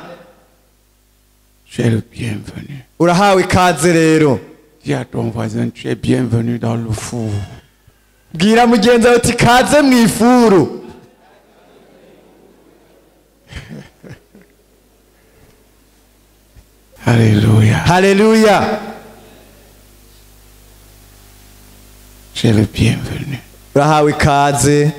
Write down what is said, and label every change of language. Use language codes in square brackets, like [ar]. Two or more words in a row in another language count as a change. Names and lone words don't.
[fr] Tu es le bienvenu. [rn] Urahawe ikaze rero. [fr] Dis à ton voisin, tu es bienvenu dans le four. [rn] Bwira mugenzi wawe uti kaze mu ifuru. [fr] Alléluia. [rn] Haleluya. [fr] Tu es le bienvenu. [rn] Urahawe ikaze.